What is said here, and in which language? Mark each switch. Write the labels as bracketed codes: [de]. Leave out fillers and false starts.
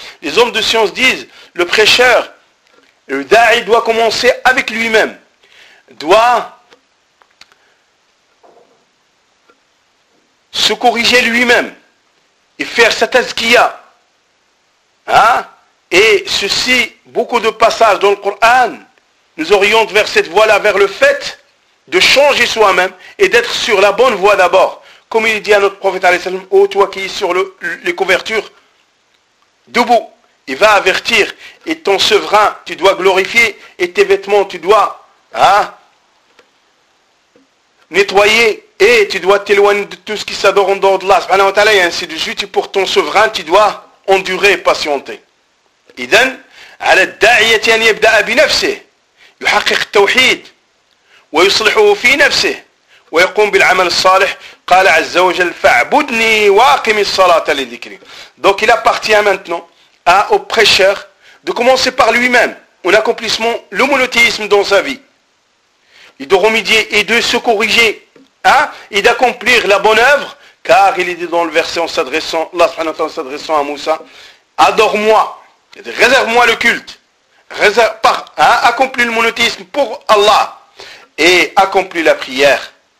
[fr] Les hommes de science disent le prêcheur, le da'i doit commencer avec lui-même, doit se corriger lui-même et faire sa tazkiya. Hein? Et ceci, beaucoup de passages dans le Coran nous orientent vers cette voie-là, vers le fait de changer soi-même et d'être sur la bonne voie d'abord. Comme il dit à notre prophète, alayhi salam, ô toi qui es sur les couvertures, debout, il va avertir, et ton souverain, tu dois glorifier, et tes vêtements, tu dois nettoyer, et tu dois t'éloigner de tout ce qui s'adore en dehors de Allah, subhanahu wa ta'ala, et ainsi de suite, pour ton souverain, tu dois endurer et patienter. [ar] Idan, ala da'iyati an yabda'a bi nafsi, yuhakik tawhid, ويصلحه في نفسه ويقوم بالعمل الصالح قال عز وجل فاعبدني واقم الصلاة لذكري. [fr] Donc il appartient maintenant au prêcheur de commencer par lui-même en accomplissement le monothéisme dans sa vie et de remédier et de se corriger et d'accomplir la bonne œuvre, car il est dit dans le verset en s'adressant Allah subhanahu wa ta'ala s'adressant à Moussa, adore-moi, réserve-moi le culte, accomplis le monothéisme pour Allah et accomplit la prière.